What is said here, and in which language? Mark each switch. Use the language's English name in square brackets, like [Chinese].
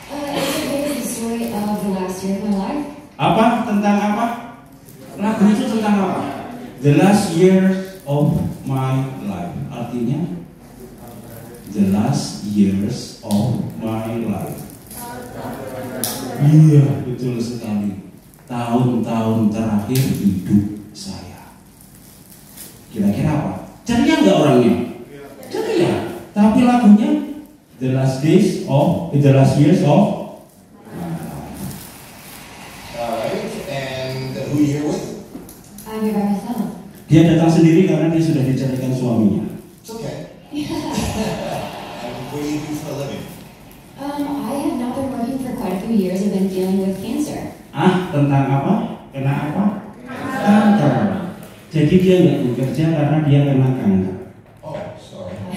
[English] It's okay is the story of the last year of my life. [Indonesian] Apa? Tentang apa? Lagu itu tentang apa? [English] The last years of my life. Artinya the last years of my life. [Indonesian] Iya, betul sekali. Tahun-tahun terakhir hidup saya. Kira-kira apa? Ceria nggak orangnya? Ceria. Tapi lagunya [English] the last years of Alright, and who are you here with? I'm here by myself. [Indonesian] Dia datang sendiri karena dia sudah diceraikan suaminya. [English] It's okay. And what do you do for a living? I have not been working for quite a few years. I've been dealing with cancer. [Indonesian] Tentang apa? Kena apa? Kanker. Jadi dia nggak bekerja karena dia kena kanker. [English] Oh, sorry.